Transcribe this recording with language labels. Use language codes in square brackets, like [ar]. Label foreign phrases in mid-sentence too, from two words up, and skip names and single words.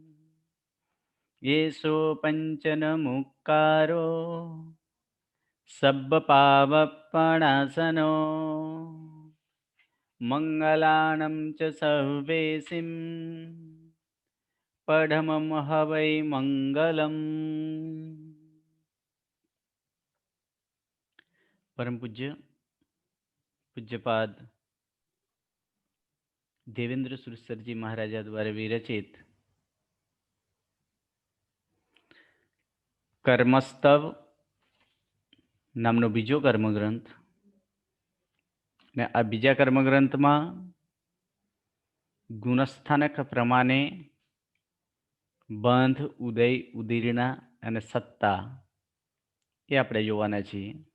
[pra] येषो पंचन मुक्कारो सब्बपावपणासनो मंगलानं च सर्वेसिं पढमं हवै मंगलम. [gu] પરમ પૂજ્ય પૂજ્યપાદ દેવેન્દ્ર સુરસરજી મહારાજા દ્વારા વિરચિત કર્મસ્તવ નામનો બીજો કર્મગ્રંથ ને આ બીજા કર્મગ્રંથમાં ગુણસ્થાનક પ્રમાણે બંધ, ઉદય, ઉદીર્ણા અને સત્તા એ આપણે જોવાના છીએ.